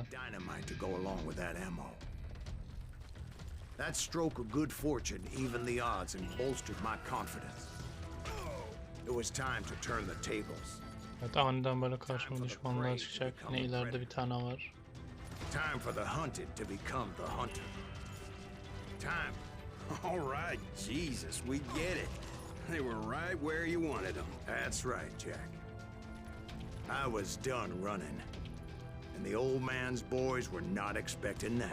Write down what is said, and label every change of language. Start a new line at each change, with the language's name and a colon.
English: of dynamite to go along with that ammo. That stroke of good fortune evened the odds and bolstered my confidence. It was time to turn the tables.
Turkish: Evet, aniden böyle karşıma düşmanlar çıkacak. Yine ileride bir tane var.
English: Time for the hunted to become the hunter. Time. All right, Jesus, we get it. They were right where you wanted them. That's right, Jack. I was done running. And the old man's boys were not expecting that.